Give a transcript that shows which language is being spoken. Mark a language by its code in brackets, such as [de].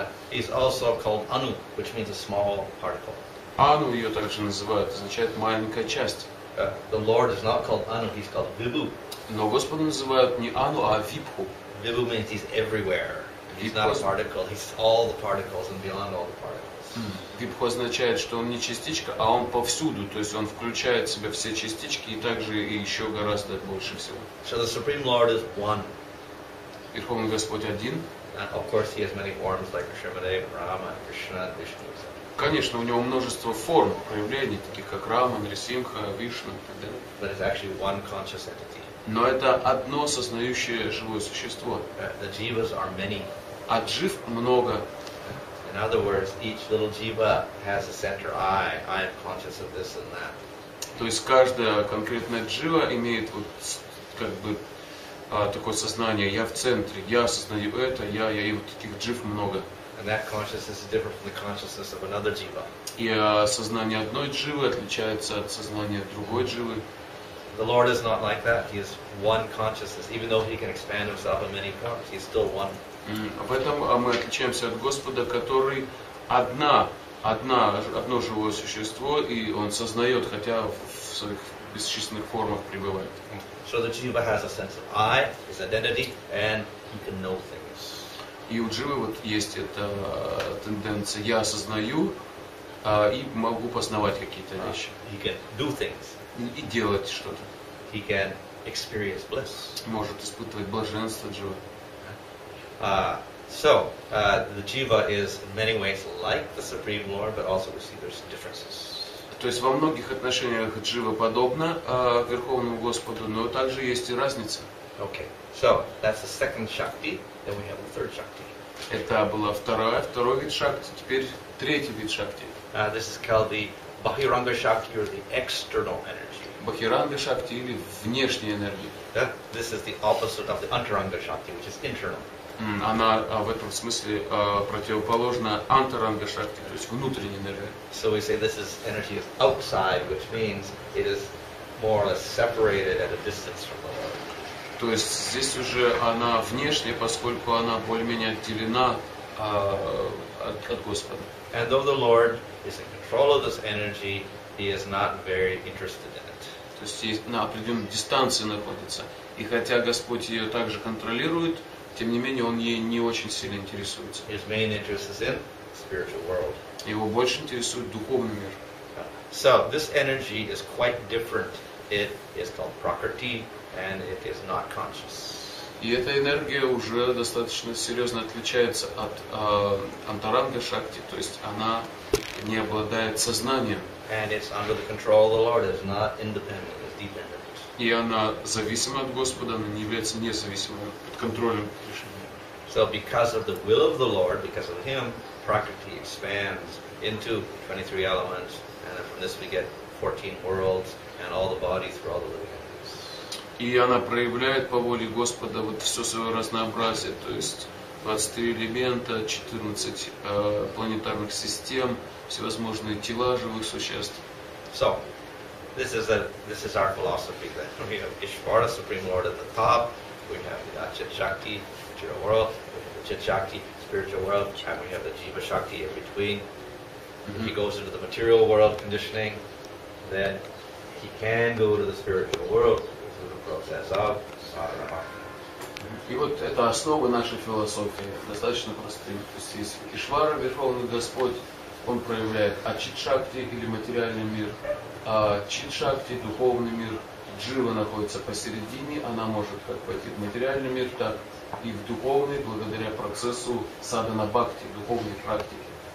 [en] He's also called Anu, which means a small particle. [ru] Ану ее также называют, означает маленькая часть. [en] The Lord is not called Anu, he's called Vibhu. [ru] Но Господа называют не Ану, а Вибху. [en] Vibhu means he's everywhere. He's not a particle, he's all the particles and beyond all the particles. [ru] Вибху означает, что он не частичка, а он повсюду, то есть он включает в себя все частички и также и еще гораздо больше всего. [en] So the Supreme Lord is one. [ru] Верховный Господь один. [en] And of course he has many forms like Srimade, Rama, Krishna, Vishnu. [ru] Конечно, у него множество форм, проявлений, таких как Рама, Нрисимха, Вишну и так далее. [en] But it's actually one conscious entity. [ru] Но это одно сознающее живое существо. [en] The jivas are many. [ru] А джив много. [en] In other words, each little jiva has a center I am conscious of this and that. [ru] То есть каждая конкретная джива имеет вот как бы такое сознание, я в центре, я осознаю это, и вот таких джив много. [en] And that consciousness is different from the consciousness of another jiva. [ru] И сознание одной дживы отличается от сознания другой дживы. [en] The Lord is not like that. He is one consciousness. Even though he can expand himself in many forms, he is still one. [ru] В этом мы отличаемся от Господа, который одно живое существо, и он сознает, хотя в своих бесчисленных формах пребывает. [en] So the jiva has a sense of I, his identity, and he can know things. [ru] И у дживы вот есть эта тенденция, я осознаю и могу познавать какие-то вещи. [en] He can do things. [ru] И делать что-то. [en] He can experience bliss. [ru] Может испытывать блаженство джива. [en] So the jiva is in many ways like the Supreme Lord, but also we see there's differences. [ru] То есть во многих отношениях джива подобна Верховному Господу, но также есть и разница. [en] Okay, so that's the second Shakti. Then we have the third Shakti. [ru] Это была второй вид шакти, теперь третий вид шакти. [en] This is called the Bahiranga Shakti, or the external energy. [ru] Бхакиранга шакти или внешняя энергия. [en] This is the opposite of the Antaranga Shakti, which is internal. [ru] Она в этом смысле противоположна антаранга шакти, то есть внутренняя энергия. [en] So we say this is energy is outside, which means it is more or less separated at a distance from the Lord. [ru] То есть здесь уже она внешняя, поскольку она более-менее отделена от Господа. [en] And though the Lord is in control of this energy, he is not very interested in it. [ru] То есть на определенной дистанции находится. И хотя Господь ее также контролирует, тем не менее он ей не очень сильно интересуется. [en] His main interest is in the spiritual world. [ru] Его больше интересует духовный мир. [en] So this energy is quite different. It is called Prakriti, and it is not conscious. [ru] И эта энергия уже достаточно серьезно отличается от антаранга шакти, то есть она не обладает сознанием. [en] And it's under the control of the Lord. It's not independent. It's dependent. [ru] И она зависима от Господа, она не является независимой, под контролем Кришны. [en] So because of the will of the Lord, because of Him, Prakriti expands into 23 elements, and then from this we get 14 worlds and all the bodies for all the living entities. [ru] И она проявляет по воле Господа вот все свое разнообразие, то есть 23 элемента, 14 планетарных систем, всевозможные тела живых существ. [en] So, this is our philosophy that we have Ishvara, Supreme Lord at the top, we have the Chit Shakti, material world, we have the Chit Shakti, spiritual world, and we have the Jiva Shakti in between. If he goes into the material world conditioning, then he can go to the spiritual world through the process of sadhana. [ru] И вот это основа нашей философии, достаточно простые. То есть есть Ишвара, Верховный Господь, он проявляет Ачит-шакти или материальный мир, а Чит-шакти, духовный мир, Джива находится посередине, она может как пойти в материальный мир, так и в духовный, благодаря процессу садхана-бхакти, духовной практики.